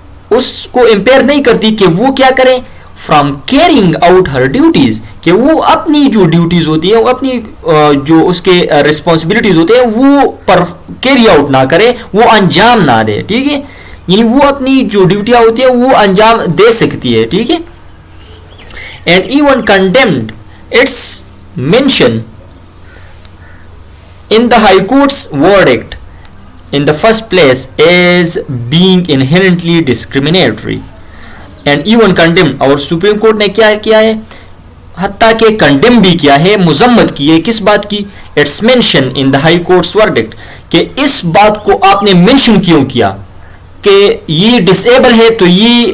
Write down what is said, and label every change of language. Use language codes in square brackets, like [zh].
[ur] اس کو امپیئر نہیں کرتی کہ وہ کیا کریں, [en] from carrying out her duties, [ur] کہ وہ اپنی جو ڈیوٹیز ہوتی ہیں وہ اپنی جو اس کے رسپانسبلٹیز ہوتے ہیں وہ پر کیری آؤٹ نہ کرے, وہ انجام نہ دے, ٹھیک ہے, یعنی وہ اپنی جو ڈیوٹیاں ہوتی ہیں وہ انجام دے سکتی ہے, ٹھیک ہے. [en] And even condemned it's mention in the High Court's verdict in the first place as being inherently discriminatory. And even condemned, [ur] اور سپریم کورٹ نے کیا کیا ہے, حتیٰ کہ کنڈیم بھی کیا ہے, مذمت کی ہے, کس بات کی, [en] it's mention in the High Court's verdict, [ur] کہ اس بات کو آپ نے مینشن کیوں کیا کہ یہ ڈسیبل ہے تو یہ